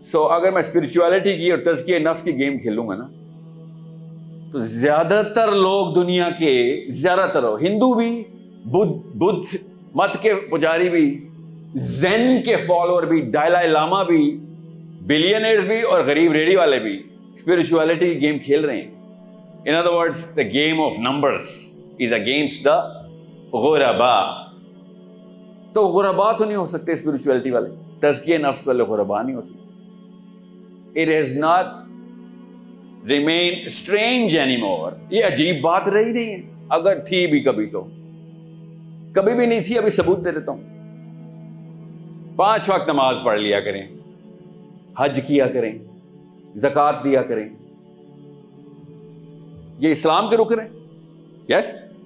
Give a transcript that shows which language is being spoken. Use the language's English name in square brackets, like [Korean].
[Urdu] اگر میں اسپرچویلٹی کی اور تزکیہ نفس کی گیم کھیلوں گا نا, تو زیادہ تر لوگ دنیا کے, زیادہ تر ہندو بھی, بدھ مت کے پجاری بھی, زین کے فالوور بھی, ڈالائی لاما بھی, بلینئرز بھی اور غریب ریڑھی والے بھی اسپرچویلٹی کی گیم کھیل رہے ہیں. [English] In other words the game of numbers is against the غربا. [Urdu] تو غربا تو نہیں ہو سکتے اسپرچویلٹی والے, تزکیہ نفس والے غربا نہیں ہو سکتے. [English] It has not remained strange anymore. [Urdu] یہ عجیب بات رہی نہیں ہے. اگر تھی بھی کبھی تو کبھی بھی نہیں تھی. ابھی ثبوت دے دیتا ہوں. 5 وقت نماز پڑھ لیا کریں, حج کیا کریں, زکوٰۃ دیا کریں. یہ اسلام کے رکن ہیں. یس.